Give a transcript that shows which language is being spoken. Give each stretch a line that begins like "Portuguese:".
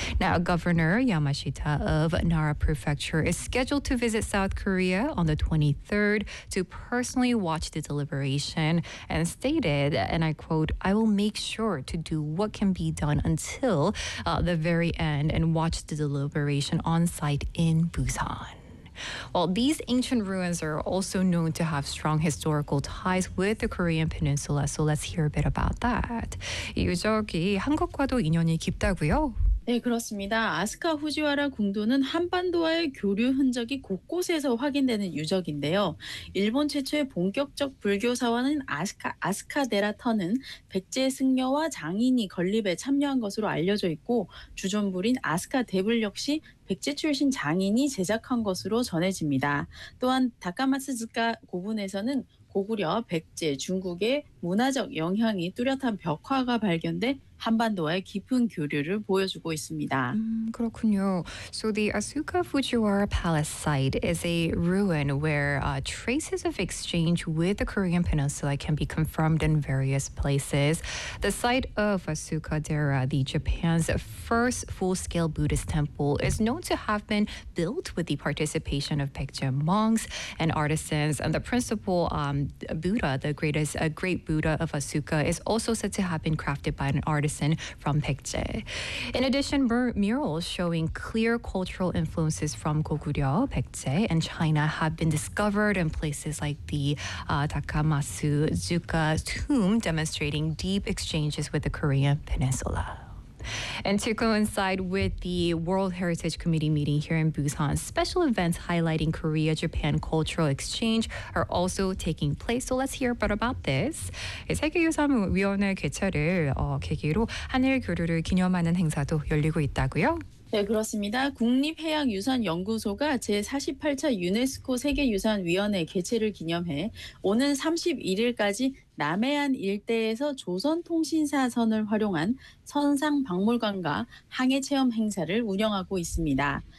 English: Now, Governor Yamashita of Nara Prefecture is scheduled to visit South Korea on the 23rd to personally watch the deliberation and stated, and I quote, "I will make sure to do what can be done until the very end and watch the deliberation on site in Busan." Well, these ancient ruins are also known to have strong historical ties with the Korean Peninsula. So let's hear a bit about that.
Korean: 유적이 한국과도 인연이 깊다고요? 네, 그렇습니다. 아스카 후지와라 궁도는 한반도와의 교류 흔적이 곳곳에서 확인되는 유적인데요. 일본 최초의 본격적 불교 사원인 아스카 데라터는 백제 승려와 장인이 건립에 참여한 것으로 알려져 있고 주전부인 아스카 대불 역시 백제 출신 장인이 제작한 것으로 전해집니다. 또한 다카마츠즈카 고분에서는 고구려, 백제, 중국의 문화적 영향이 뚜렷한 벽화가 발견돼 한반도와의 깊은 교류를 보여주고 있습니다. 그렇군요.
English: So the Asuka Fujiwara Palace site is a ruin where traces of exchange with the Korean Peninsula can be confirmed in various places. The site of Asuka Dera, the Japan's first full-scale Buddhist temple, is known to have been built with the participation of Baekje monks and artisans. And the principal Buddha, the greatest great Buddha of Asuka, is also said to have been crafted by an artisan from Baekje. In addition, murals showing clear cultural influences from Goguryeo, Baekje, and China have been discovered in places like the Takamatsuzuka tomb, demonstrating deep exchanges with the Korean Peninsula. And to coincide with the World Heritage Committee meeting here in Busan, special events highlighting Korea-Japan cultural exchange are also taking place. So let's hear about this.
Korean: 세계유산위원회 개최를 계기로 한일 교류를 기념하는 행사도 열리고 있다고요? 네, 그렇습니다. 국립해양유산연구소가 제48차 유네스코 세계유산위원회 개최를 기념해 오는 31일까지 남해안 일대에서 조선통신사선을 활용한 선상박물관과 항해체험 행사를 운영하고 있습니다.